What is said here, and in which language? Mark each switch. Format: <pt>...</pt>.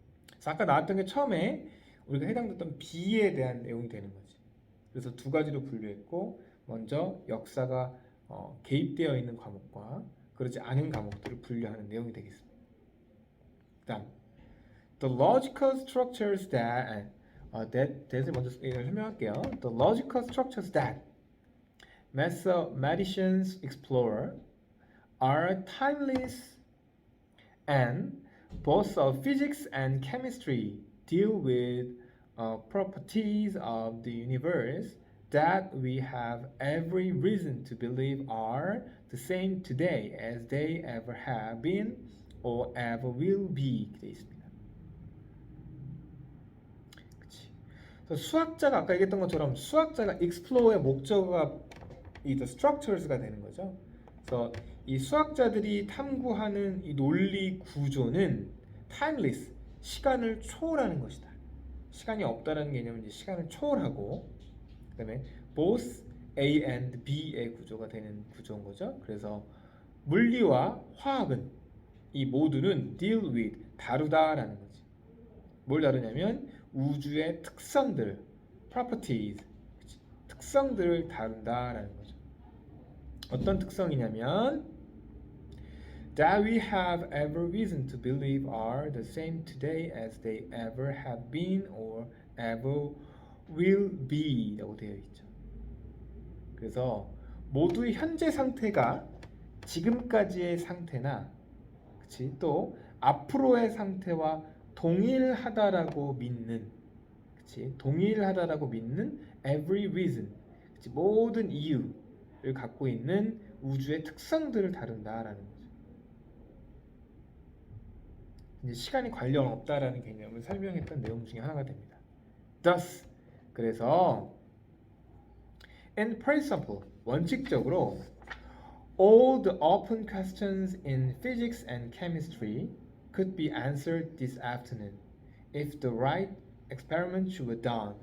<ko>그래서 아까 나왔던 게 처음에 우리가 해당됐던 B에 대한 내용이 되는 거지. 그래서 두 가지로 분류했고, 먼저 역사가 개입되어 있는 과목과 그렇지 않은 과목들을 분류하는 내용이 되겠습니다. 그다음</ko> <en>the logical structures that을</en> <ko>먼저 설명할게요.</ko> <en>The logical structures that mathematicians explore are timeless, and both physics and chemistry deal with properties of the universe that we have every reason to believe are the same today as they ever have been or ever will be.</en> <ko>되어 있습니다. 그치. 그래서 수학자가 아까 얘기했던 것처럼 수학자가 explore의 목적어가 이 the structures가 되는 거죠. 그래서 이 수학자들이 탐구하는 이 논리 구조는 timeless, 시간을 초월하는 것이다. 시간이 없다라는 개념은 이제 시간을 초월하고, 그다음에 both A and B의 구조가 되는 구조인 거죠. 그래서 물리와 화학은 이 모두는 deal with, 다루다라는 거지. 뭘 다루냐면 우주의 특성들, properties, 그치? 특성들을 다룬다라는 거죠. 어떤 특성이냐면</ko> <en>that we have every reason to believe are the same today as they ever have been or ever will be</en> <ko>라고 되어 있죠. 그래서 모두의 현재 상태가 지금까지의 상태나, 그치? 또 앞으로의 상태와 동일하다라고 믿는, 그치? 동일하다라고 믿는 every reason, 그치? 모든 이유를 갖고 있는 우주의 특성들을 다룬다라는 거죠. 이제 시간이 관련 없다라는 개념을 설명했던 내용 중에 하나가 됩니다. Thus, 그래서</ko> <en>And principle,</en> <ko>원칙적으로</ko> <en>all the open questions in physics and chemistry could be answered this afternoon if the right experiments were done.</en>